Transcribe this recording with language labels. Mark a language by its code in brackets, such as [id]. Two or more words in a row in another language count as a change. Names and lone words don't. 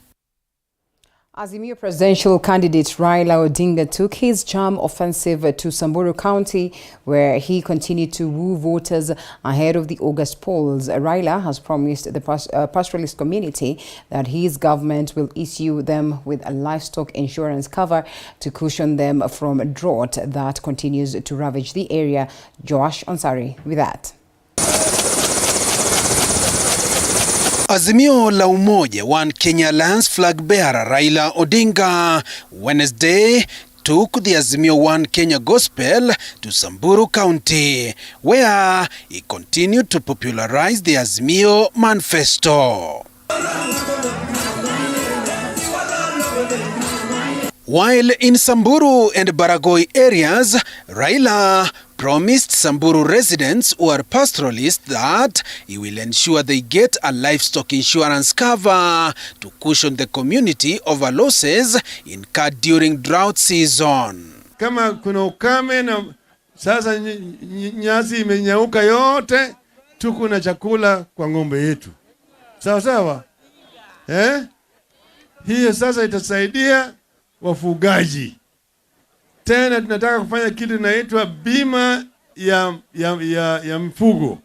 [en] Azimio presidential candidate Raila Odinga took his charm offensive to Samburu County, where he continued to woo voters ahead of the August polls. Raila has promised the pastoralist community that his government will issue them with a livestock insurance cover to cushion them from drought that continues to ravage the area. Josh Ansari with that. Azimio la Umoja, One Kenya Alliance flag bearer Raila Odinga Wednesday took the Azimio One Kenya Gospel to Samburu County, where he continued to popularize the Azimio Manifesto. While in Samburu and Baragoi areas, Raila promised Samburu residents who are pastoralists that he will ensure they get a livestock insurance cover to cushion the community over losses incurred during drought season. [sw] Kama kuna ukame na sasa nyasi imenyauka yote, tuko na chakula kwa ng'ombe yetu. Sawa sawa? Hiyo sasa itasaidia wafugaji. Tena tunataka kufanya kitu inaitwa bima ya mfugo.